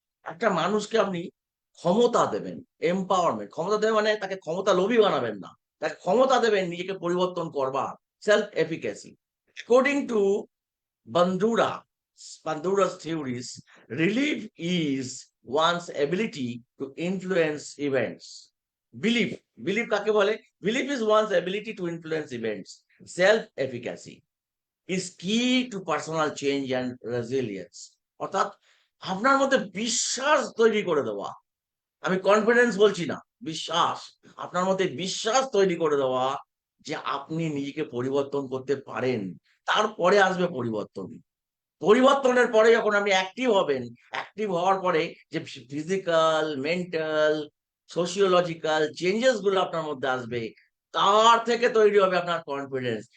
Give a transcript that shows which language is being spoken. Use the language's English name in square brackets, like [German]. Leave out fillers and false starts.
[Bangla] একটা মানুষকে আপনি ক্ষমতা দেবেন, এম্পাওয়ারমেন্ট, ক্ষমতা দেবেন মানে তাকে ক্ষমতা লোভী বানাবেন না, তাকে ক্ষমতা দেবেন নিজেকে পরিবর্তন করবার, self এফিকাসি। [English] According to Bandura, Bandura's theories, relief is one's ability to influence events. Belief, belief [Bangla] কাকে বলে? [English] Belief is one's ability to influence events. Self-efficacy is key to personal change and resilience. [Bangla] অর্থাৎ আপনার মধ্যে বিশ্বাস তৈরি করে দেওয়া, আমি কনফিডেন্স বলছি না, বিশ্বাস, আপনার মধ্যে বিশ্বাস তৈরি করে দেওয়া যে আপনি নিজেকে পরিবর্তন করতে পারেন। তারপরে আসবে পরিবর্তন। পরিবর্তনের পরে যখন আপনি অ্যাক্টিভ হবেন, অ্যাক্টিভ হওয়ার পরে যে ফিজিক্যাল, মেন্টাল, সোশিওলজিক্যাল চেঞ্জেস গুলো আপনার মধ্যে আসবে, তার থেকে তৈরি হবে আপনার কনফিডেন্স।